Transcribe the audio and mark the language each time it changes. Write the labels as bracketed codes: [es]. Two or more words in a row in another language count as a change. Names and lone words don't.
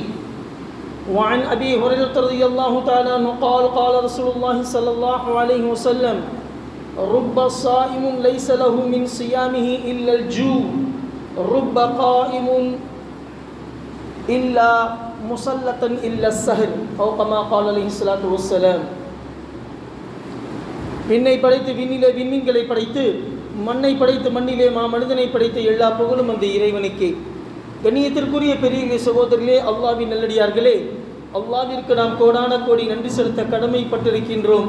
[ar] وعن أبي هريرة رضي الله تعالى عنه قال: قال رسول الله صلى الله عليه وسلم: رب صائم ليس له من صيامه إلا الجوع رب قائم إلا مسلطا إلا السهر أو كما قال عليه الصلاة والسلام. [ta] விண்ணை படைத்து விண்ணிலே விண்மீன்களை படைத்து மண்ணை படைத்து மண்ணிலே மனிதனை படைத்த எல்லா புகழும் அந்த இறைவனுக்கே. கண்ணியத்திற்குரிய பெரிய சகோதரர்களே, அல்லாஹ்வின் நல்லடியார்களே, அல்லாஹ்விற்கு நாம் கோடான கோடி நன்றி செலுத்த கடமைப்பட்டிருக்கின்றோம்.